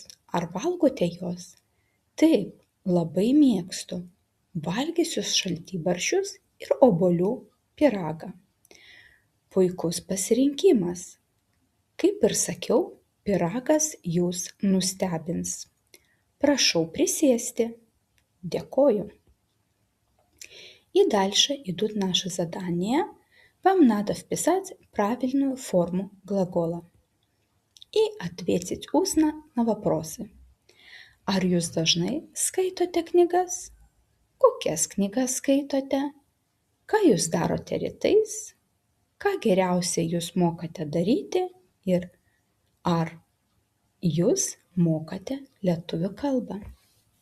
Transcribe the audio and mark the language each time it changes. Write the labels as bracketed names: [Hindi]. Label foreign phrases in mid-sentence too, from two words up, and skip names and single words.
[Lithuanian] Ar valgote juos? Taip, labai mėgstu. Valgysiu šaltibarščius ir obuolių pyragą. Puikus pasirinkimas. Kaip ir sakiau, pyragas jūs nustebins. Prašau prisėsti. [Ukrainian] Дякую. [Russian] И дальше идут наши задания. Вам надо вписать правильную форму глагола и ответить устно на вопросы. [Lithuanian] Ar jūs dažnai skaitote knygas? Kokias knygas skaitote? Ką jūs darote rytais? Ką geriausiai jūs mokate daryti? Ir ar jūs mokate lietuvių kalbą?